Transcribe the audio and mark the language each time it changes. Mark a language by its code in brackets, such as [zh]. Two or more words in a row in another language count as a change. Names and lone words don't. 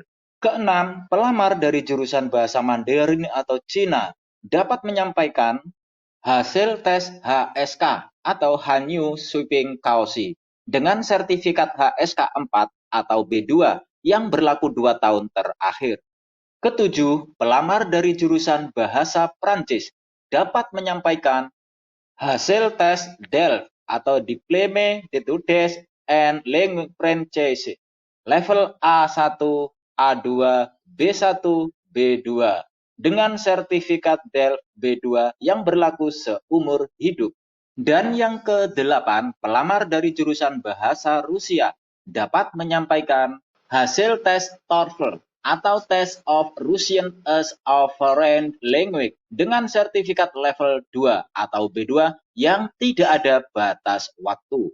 [id] Keenam, pelamar dari jurusan bahasa Mandarin atau Cina dapat menyampaikan hasil tes HSK atau Hanyu Sweeping Kaoshi dengan sertifikat HSK 4 atau B2 yang berlaku 2 tahun terakhir. Ketujuh, pelamar dari jurusan bahasa Prancis dapat menyampaikan hasil tes DELF atau Diplôme d'études en langue française level A1, A2, B1, B2 dengan sertifikat DELF B2 yang berlaku seumur hidup. Dan yang kedelapan, pelamar dari jurusan bahasa Rusia dapat menyampaikan hasil tes TOEFL atau Test of Russian as a Foreign Language dengan sertifikat level 2 atau B2 yang tidak ada batas waktu.